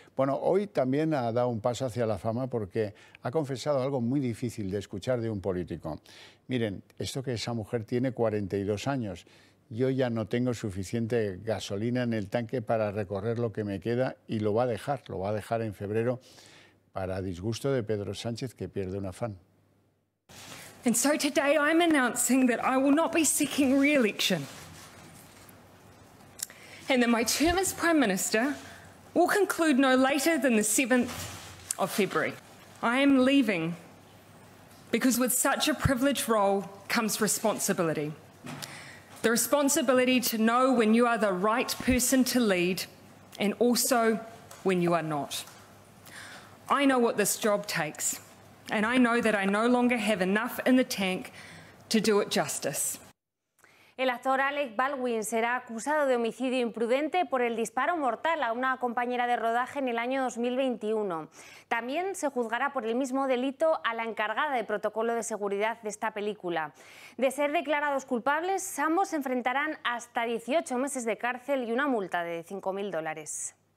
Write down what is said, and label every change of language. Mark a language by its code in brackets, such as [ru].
[es] Bueno, hoy también ha dado un paso hacia la fama porque ha confesado algo muy difícil de escuchar de un político. Miren, esto que esa mujer tiene 42 años. Yo ya no tengo suficiente gasolina en el tanque para recorrer lo que me queda y lo va a dejar en febrero para disgusto de Pedro Sánchez, que pierde una fan. [en] And so today I'm announcing that I will not be seeking re-election and that my term as Prime Minister will conclude no later than the 7th of February. I am leaving because with such a privileged role comes responsibility. The responsibility to know when you are the right person to lead and also when you are not. I know what this job takes, and I know that I no longer have enough in the tank to do it justice. [es] El actor Alec Baldwin será acusado de homicidio imprudente por el disparo mortal a una compañera de rodaje en el año 2021. También se juzgará por el mismo delito a la encargada de protocolo de seguridad de esta película. De ser declarados culpables, ambos enfrentarán hasta 18 meses de cárcel y una multa de $5.000.